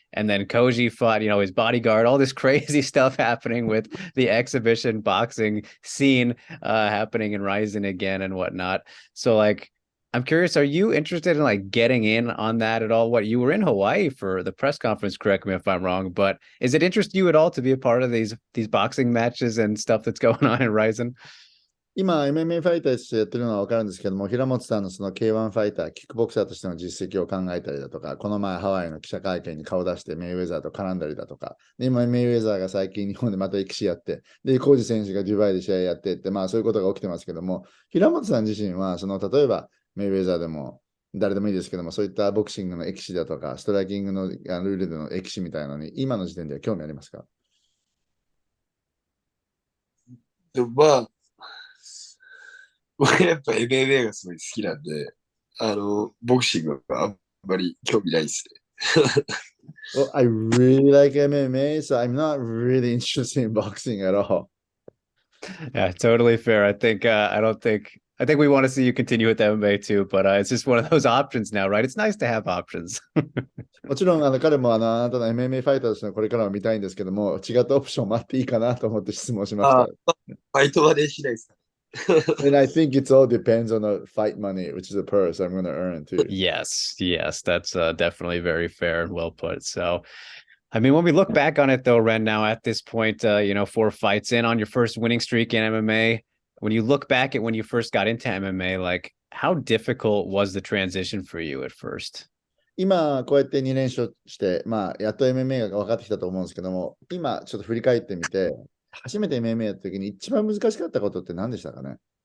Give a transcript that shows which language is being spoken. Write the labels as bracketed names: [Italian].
[English] And then Koji fought, his bodyguard, all this crazy stuff happening with the exhibition boxing scene happening in Ryzen again and whatnot. So like, I'm curious, are you interested in like getting in on that at all? What, you were in Hawaii for the press conference, correct me if I'm wrong, but is it interest you at all to be a part of these boxing matches and stuff that's going on in Ryzen? [Japanese] 今、MMA ファイターとしてやってるのは分かるんですけども、平本さんのその K1 ファイター、キックボクサーとしての実績を考えたりだとか、この前ハワイの記者会見に顔出してメイウェザーと絡んだりだとか、で今メイウェザーが最近日本でまた歴史やって、で、コージ選手がデュバイで試合やってって、そういうことが起きてますけども、平本さん自身は、例えばメイウェザーでも、誰でもいいですけども、そういったボクシングの歴史だとか、ストライキングのルールでの歴史みたいなのに、今の時点では興味ありますか？でもまあ、僕やっぱ MMA がすごい好きなんで、ボクシングはあんまり興味ないですね。 [English] Well, I really like MMA, so I'm not really interested in boxing at all. Yeah, totally fair. I think we want to see you continue with MMA too, but it's just one of those options now, right? It's nice to have options. [Japanese] もちろん彼もあなたの MMA ファイターとしてのこれからは見たいんですけども、違ったオプションもあっていいかなと思って質問しました。ファイトはね、しないですか？ [English] And I think it all depends on the fight money, which is a purse I'm going to earn too. Yes, that's definitely very fair and well put. So, I mean, when we look back on it though, Ren, now at this point, 4 fights in on your first winning streak in MMA, when you look back at when you first got into MMA, like how difficult was the transition for you at first? [Japanese] 今、こうやって2連勝して、やっと MMA が分かってきたと思うんですけども、今、ちょっと振り返ってみて、初めて MMA やった時に一番難しかったことって何でしたかね？